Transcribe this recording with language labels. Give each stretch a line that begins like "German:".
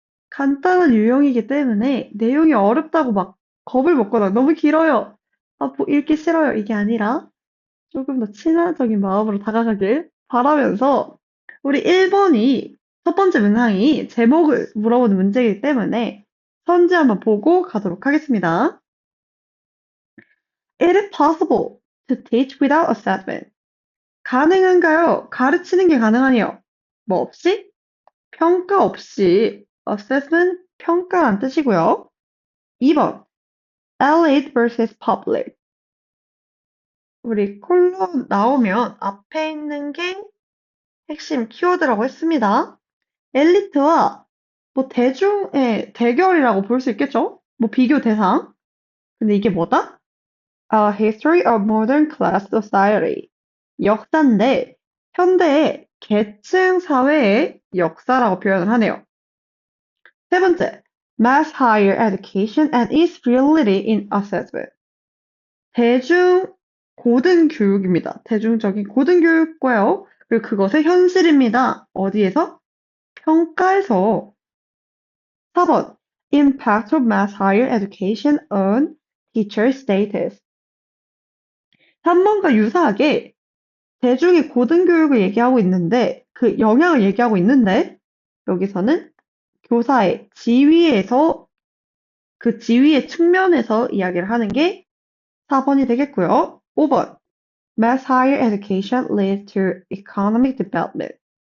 Korean: 간단한 유형이기 때문에 내용이 어렵다고 막 겁을 먹거나 너무 길어요, 뭐 읽기 싫어요, 이게 아니라 조금 더 친화적인 마음으로 다가가길 바라면서, 우리 1번이 첫 번째 문항이 제목을 물어보는 문제이기 때문에 선지 한번 보고 가도록 하겠습니다.
English: It is possible to teach without assessment.
Korean: 가능한가요? 가르치는 게 가능하니요. 뭐 없이? 평가 없이. assessment, 평가란 뜻이고요.
English: 2번, elite versus public.
Korean: 우리 콜론 나오면 앞에 있는 게 핵심 키워드라고 했습니다. 엘리트와 뭐 대중의 대결이라고 볼 수 있겠죠? 뭐 비교 대상. 근데 이게 뭐다?
English: A History of Modern Class Society.
Korean: 역사인데 현대의 계층 사회의 역사라고 표현을 하네요. 세 번째,
English: Mass Higher Education and its Reality in Assessment.
Korean: 대중 고등교육입니다. 대중적인 고등교육과요. 그리고 그것의 현실입니다. 어디에서? 평가에서.
English: 4번, Impact of Mass Higher Education on Teacher Status.
Korean: 3번과 유사하게 대중의 고등교육을 얘기하고 있는데, 그 영향을 얘기하고 있는데, 여기서는 교사의 지위에서, 그 지위의 측면에서 이야기를 하는 게 4번이 되겠고요. 5번.
English: Mass higher education leads to economic development.